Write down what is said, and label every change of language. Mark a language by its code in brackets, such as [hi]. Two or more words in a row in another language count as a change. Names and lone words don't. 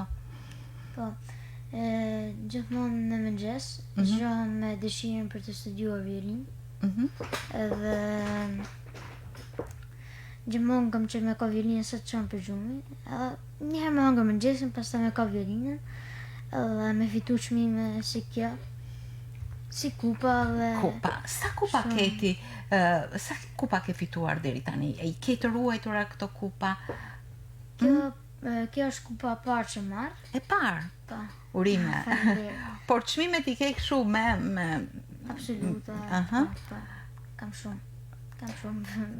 [sq] Po, gjithmonë në mëngjes zgjohem me dëshirën për të studiuar violinë. Edhe gjithmonë kam qenë me ka violinën sa të çon për gjumi. Njëherë më hangër mëngjesin, pastaj me ka violinën, edhe me fitu çmime si kjo. Si kupa dhe... Kupa, sa kupa keti, sa kupa ke fituar deri tani? E i ke të ruajtura këto kupa? Kjo është kupa e parë që marr. E parë? Po. Urime. Por çmimet i ke kështu me... Absolute. Po. Kam shumë.